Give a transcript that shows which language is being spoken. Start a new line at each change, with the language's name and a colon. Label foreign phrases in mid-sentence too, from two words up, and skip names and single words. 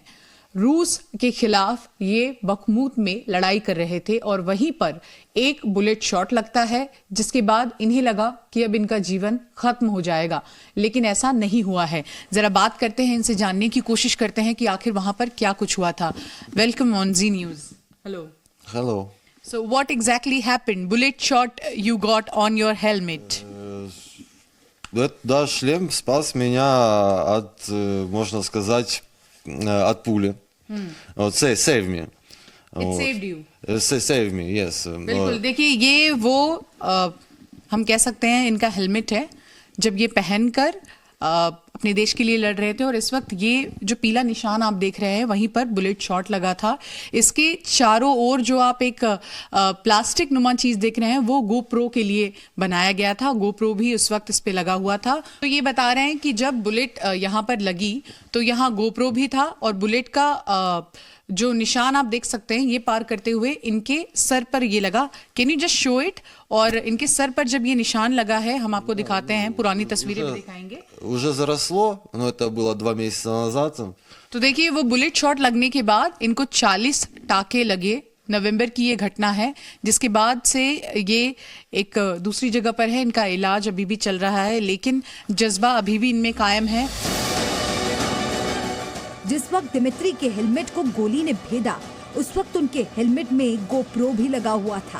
Hindi: रूस के खिलाफ ये बखमुत में लड़ाई कर रहे थे और वहीं पर एक
English: bullet shot
Hindi: लगता है जिसके बाद इन्हें लगा कि अब इनका जीवन खत्म हो जाएगा, लेकिन ऐसा नहीं हुआ है। जरा बात करते हैं, इनसे जानने की कोशिश करते हैं कि आखिर वहां पर क्या कुछ हुआ था।
English: Welcome on Zee News. Hello. Hello. So what exactly happened? Bullet shot you got on your helmet.
Russian: Да, шлем спас меня от, можно сказать, от пули. Вот,
English: save me. It saved you. Save me, yes.
Hindi: बिल्कुल। देखिए ये वो हम कह सकते हैं इनका हेलमेट है जब ये पहनकर अपने देश के लिए लड़ रहे थे और इस वक्त ये जो पीला निशान आप देख रहे हैं वहीं पर
English: bullet shot
Hindi: लगा था। इसके चारों ओर जो आप एक प्लास्टिक नुमा चीज देख रहे हैं वो गोप्रो के लिए बनाया गया था। गोप्रो भी उस वक्त इस पे लगा हुआ था। तो ये बता रहे हैं कि जब बुलेट यहाँ पर लगी तो यहाँ गोप्रो भी था और बुलेट का जो निशान आप देख सकते हैं ये पार करते हुए इनके सर पर ये लगा।
English: Can you just show it?
Hindi: और इनके सर पर जब ये निशान लगा है हम आपको दिखाते हैं, पुरानी तस्वीरें भी दिखाएंगे।
Russian: Уже заросло, но это было 2 месяца назад.
Hindi: तो देखिए वो
English: bullet shot
Hindi: लगने के बाद इनको 40 टाके लगे। नवंबर की ये घटना है जिसके बाद से ये एक दूसरी जगह पर है। इनका इलाज अभी भी चल रहा है लेकिन जज्बा अभी भी इनमें कायम है। जिस वक्त दिमित्री के हेलमेट को गोली ने भेदा उस वक्त उनके हेलमेट में गोप्रो भी लगा हुआ था।